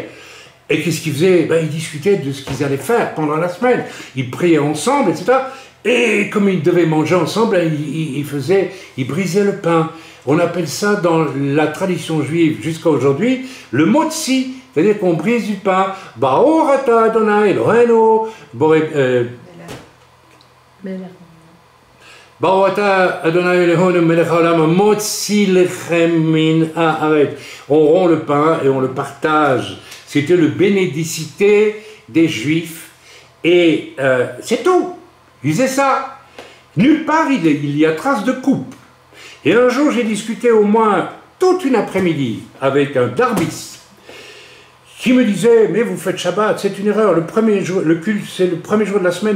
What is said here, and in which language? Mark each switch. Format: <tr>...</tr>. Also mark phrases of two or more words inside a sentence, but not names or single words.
<fr>Et qu'est-ce qu'ils faisaient? Ben, ils discutaient de ce qu'ils allaient faire pendant la semaine. Ils priaient ensemble, etc. Et comme ils devaient manger ensemble, ils brisaient le pain. On appelle ça dans la tradition juive jusqu'à aujourd'hui le motzi, c'est-à-dire qu'on brise du pain.</fr> <he>ברוך אתה ה׳ אלהינו, ברוך אתה ה׳ אלהינו מלך העולם מוציא לחם מן הארץ.</he> <fr>On rompt le pain et on le partage. C'était le bénédicité des Juifs. Et c'est tout. Ils faisaient ça. Nulle part il y a trace de coupe. Et un jour, j'ai discuté au moins toute une après-midi avec un darbiste qui me disait, mais vous faites Shabbat, c'est une erreur, le culte c'est le premier jour de la semaine.</fr>